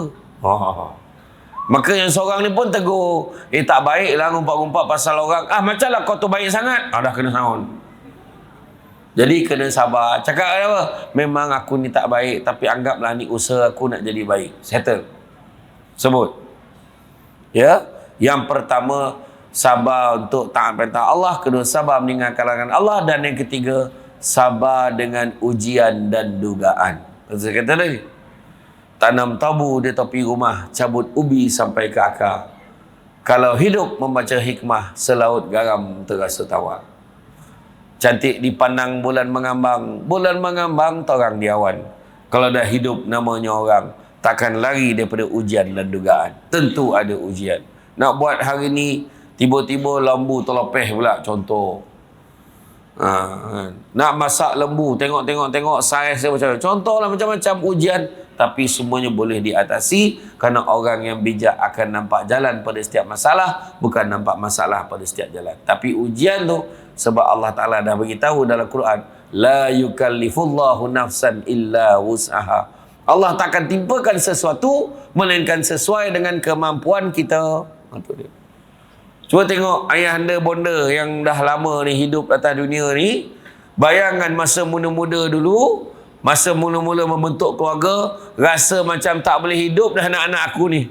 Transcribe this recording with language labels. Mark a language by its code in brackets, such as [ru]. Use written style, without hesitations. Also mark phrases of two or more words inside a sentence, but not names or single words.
[ms] Maka yang seorang ni pun tegur. Tak baik lah ngumpat-ngumpat pasal orang. Macam lah kau tu baik sangat. Dah kena sound. Jadi kena sabar. Cakap apa? Memang aku ni tak baik. Tapi anggaplah ni usaha aku nak jadi baik. Settle. Sebut. Ya. Yang pertama, sabar untuk taat perintah Allah. Kedua, sabar meninggalkan larangan Allah. Dan yang ketiga, sabar dengan ujian dan dugaan. Saya kata tadi, tanam tabu di tepi rumah, cabut ubi sampai ke akar. Kalau hidup membaca hikmah, selaut garam terasa tawar. Cantik dipandang bulan mengambang torang di awan. Kalau dah hidup namanya orang, takkan lari daripada ujian dan dugaan. Tentu ada ujian. Nak buat hari ni, tiba-tiba lembu terlepeh pula, contoh. Nak masak lembu, tengok saiz dia macam mana. Contohlah macam-macam ujian, tapi semuanya boleh diatasi kerana orang yang bijak akan nampak jalan pada setiap masalah, bukan nampak masalah pada setiap jalan. Tapi ujian tu sebab Allah Taala dah beritahu dalam Quran, [ar] la yukallifullahu nafsan illa wus'aha. [ms] Allah tak akan timpakan sesuatu melainkan sesuai dengan kemampuan kita. Apa dia? Cuba tengok ayah anda bonda yang dah lama ni hidup atas dunia ni. Bayangkan masa muda-muda dulu, masa mula-mula membentuk keluarga, rasa macam tak boleh hidup dah anak-anak aku ni.